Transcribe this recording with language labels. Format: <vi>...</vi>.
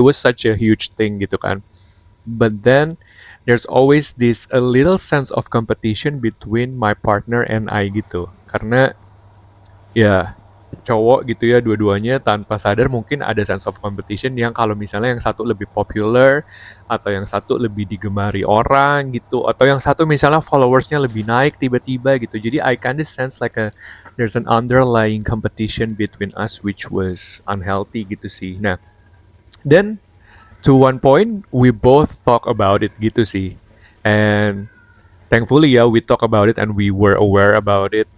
<en>It was such a huge thing gitu kan. But then there's always this a little sense of competition between my partner and I gitu.</en> <id>Karena ya cowok gitu ya, dua-duanya tanpa sadar mungkin ada</id> <en>sense of competition</en> <id>yang kalau misalnya yang satu lebih popular atau yang satu lebih digemari orang gitu, atau yang satu misalnya followersnya lebih naik tiba-tiba gitu.</id> <en>Jadi I kind of sense like there's an underlying competition between us which was unhealthy gitu sih. Nah, then to one point we both talk about it gitu sih, and thankfully ya we talk about it and we were aware about it.</en>